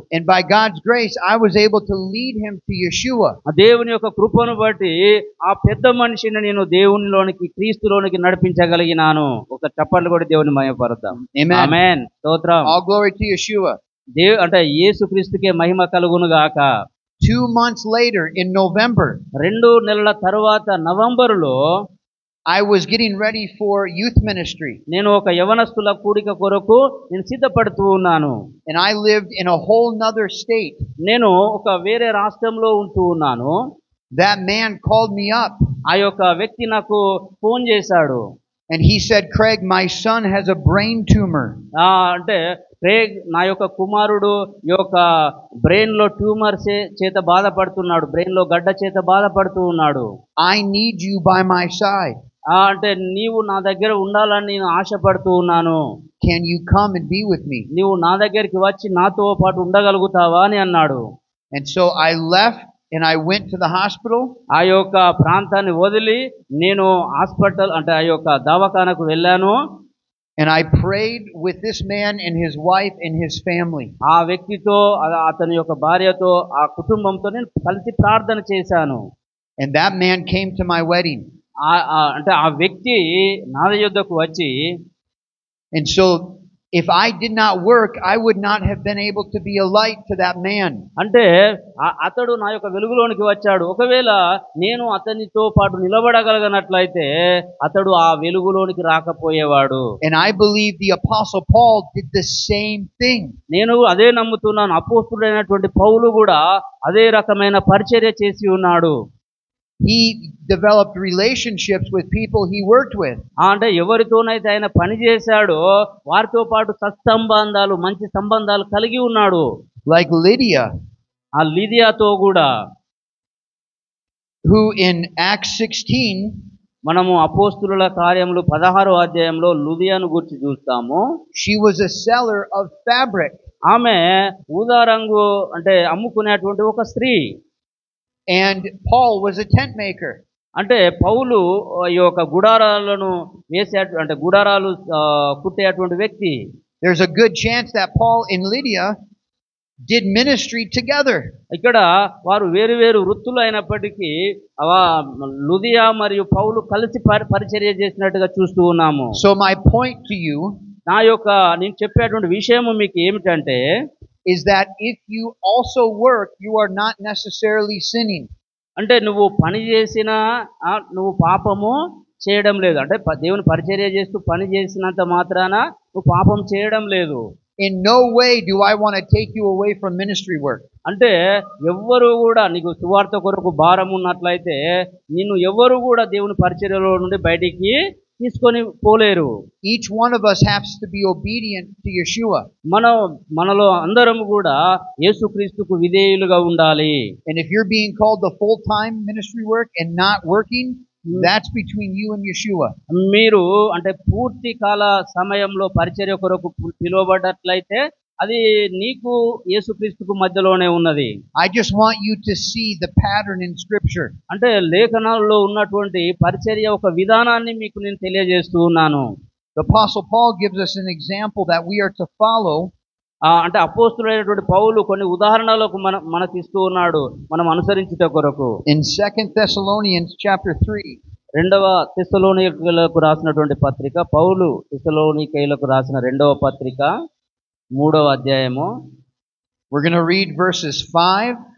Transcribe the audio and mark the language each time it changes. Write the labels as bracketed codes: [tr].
[en] And by God's grace, I was able to lead him to Yeshua. [te] ఆ దేవుని యొక్క కృపను బట్టి ఆ పెద్ద మనిషిని నేను దేవునిలోనికి క్రీస్తులోనికి నడిపించగలిగినాను. ఒక చప్పట్లు కూడా దేవుని మహిమపరుద్దాం. [en] Amen. [te] ఆమేన్. స్తోత్రం. [en] All glory to Yeshua. [te] అంటే యేసుక్రీస్తుకే మహిమ కలుగును గాక. [en] 2 months later, in November, [te] 2 నెలల తరువాత నవంబరులో [en] I was getting ready for youth ministry. [te] నేను ఒక యవనస్తుల కూడిక కొరకు నేను సిద్ధపడుతూ ఉన్నాను. [en] And I lived in a whole nother state. [te] నేను ఒక వేరే రాష్ట్రంలో ఉంటూ ఉన్నాను. [en] That man called me up. [te] ఆ యొక్క వ్యక్తి నాకు ఫోన్ చేశాడు. [en] And he said, Craig, my son has a brain tumor. [te] అంటే క్రేగ్, నా యొక్క కుమారుడు యొక్క బ్రెయిన్ లో ట్యూమర్ చేత బాధపడుతున్నాడు, బ్రెయిన్ లో గడ్డ చేత బాధపడుతూ ఉన్నాడు. [en] I need you by my side. [te] అంటే నీవు నా దగ్గర ఉండాలని నేను ఆశపడుతూ ఉన్నాను. [en] Can you come and be with me? [te] నీవు నా దగ్గరికి వచ్చి నాతో పాటు ఉండగలుగుతావా అని అన్నాడు. [en] And so I left and I went to the hospital. [te] ఆ యొక్క ప్రాంతాన్ని వదిలి నేను హాస్పిటల్ అంటే ఆ యొక్క దవాఖానకు వెళ్ళాను. [en] And I prayed with this man and his wife and his family. [te] ఆ వ్యక్తితో అతని యొక్క భార్యతో ఆ కుటుంబంతో నేను కలిసి ప్రార్థన చేశాను. [en] And that man came to my wedding. [te] అంటే ఆ వ్యక్తి నా యొద్దకు వచ్చి, [en] and so if I did not work, I would not have been able to be a light to that man. [te] అంటే అతడు నా యొక్క వెలుగులోనికి వచ్చాడు. ఒకవేళ నేను అతనితో పాటు నిలబడగలిగినట్లయితే అతడు ఆ వెలుగులోనికి రాకపోయేవాడు. [en] And I believe the apostle Paul did the same thing. [te] నేను అదే నమ్ముతున్నాను. అపోస్తలుడైనటువంటి పౌలు కూడా అదే రకమైన పరిచర్య చేసి ఉన్నాడు. [en] He developed relationships with people he worked with. [te] అంటే ఎవరితోనైతే ఆయన పని చేశాడో వారితో పాటు సత్సంబంధాలు, మంచి సంబంధాలు కలిగి ఉన్నాడు. [en] Like Lydia, [te] ఆ లిదియాతో కూడా, [en] who in Acts 16, [te] మనము అపోస్తుల కార్యములు 16వ అధ్యాయంలో లుదియాను గురించి చూస్తాము. [en] she was a seller of fabric. [te] ఆమె ఊదా రంగు అంటే అమ్ముకునేటువంటి ఒక స్త్రీ. [en] And Paul was a tent maker. [te] అంటే పౌలు ఈ యొక్క గుడారాలను అంటే గుడారాలు కుట్టేటువంటి వ్యక్తి. [en] There's a good chance that Paul and Lydia did ministry together. [te] ఇక్కడ వారు వేరు వేరు వృత్తులు అయినప్పటికీ లుదియా మరియు పౌలు కలిసి పరిచర్య చేసినట్టుగా చూస్తూ ఉన్నాము. [en] So my point to you, [te] నా యొక్క నేను చెప్పేటువంటి విషయము మీకు ఏమిటంటే, [en] is that if you also work, you are not necessarily sinning. [te] అంటే నువ్వు పని చేసినా నువ్వు పాపము చేయడం లేదు. అంటే దేవుని పరిచర్య చేస్తూ పని చేసినంత మాత్రాన నువ్వు పాపం చేయడం లేదు. [en] In no way do I want to take you away from ministry work. [te] అంటే ఎవ్వరు కూడా నీకు సువార్త కొరకు భారం ఉన్నట్లయితే నిన్ను ఎవరు కూడా దేవుని పరిచర్యలో నుండి బయటికి తీసుకొని పోలేరు. [en] Each one of us has to be obedient to Yeshua. [te] మనలో అందరం కూడా యేసుక్రీస్తుకు విధేయులుగా ఉండాలి. [en] And if you're being called to full-time ministry work and not working, that's between you and Yeshua. [te] మీరు అంటే పూర్తి కాల సమయంలో పరిచర్య కొరకు పిలువబడ్డట్లయితే అది నీకు యేసుక్రీస్తుకు మధ్యలోనే ఉన్నది. [en] I just want you to see the pattern in scripture. [te] అంటే లేఖనాల్లో ఉన్నటువంటి పరిచర్య ఒక విధానాన్ని మీకు నేను తెలియజేస్తూ ఉన్నాను. [en] The apostle Paul gives us an example that we are to follow. [te] అంటే అపోస్తలుడైనటువంటి పౌలు కొన్ని ఉదాహరణలకు మనకు ఇస్తూ ఉన్నాడు మనం అనుసరించుట కొరకు. [en] In 2 Thessalonians chapter 3. [te] 2వ తెస్సలోనికైలకు రాసినటువంటి పత్రిక, పౌలు తెస్సలోనికైలకు రాసిన 2వ పత్రిక 3వ అధ్యాయము. [en] We're going to read verses 5